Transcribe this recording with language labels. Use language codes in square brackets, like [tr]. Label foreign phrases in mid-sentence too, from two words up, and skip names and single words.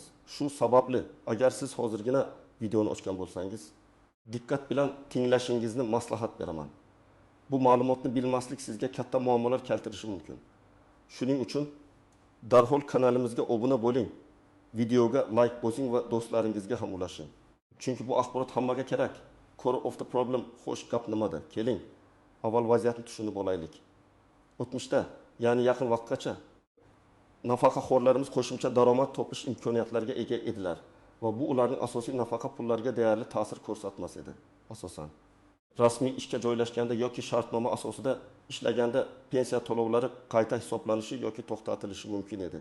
[uz] Shu sababli agar siz hozirgina videoni ochgan bo'lsangiz, diqqat bilan tinglashingizni maslahat beraman. Bu ma'lumotni bilmaslik sizga katta muammolar keltirishi mumkin. Shuning uchun darhol kanalimizga obuna bo'ling, videoga like bosing va do'stlaringizga ham ulashing. Chunki bu axborot hammaga kerak. [en] Core of the problem [uz] xo'sh gap nimada? Keling, avval vaziyatni tushunib olaylik. O'tmishda, ya'ni yaqin vaqtgacha nafaqaxo'rlarimiz qo'shimcha daromad topish imkoniyatlariga ega edilar va bu ularning asosiy nafaqa pullariga deyarli ta'sir ko'rsatmas edi. Asosan rasmiy ishga joylashganda yoki shartnoma asosida ishlaganda pensiya to'lovlari qayta hisoblanishi yoki to'xtatilishi mumkin edi.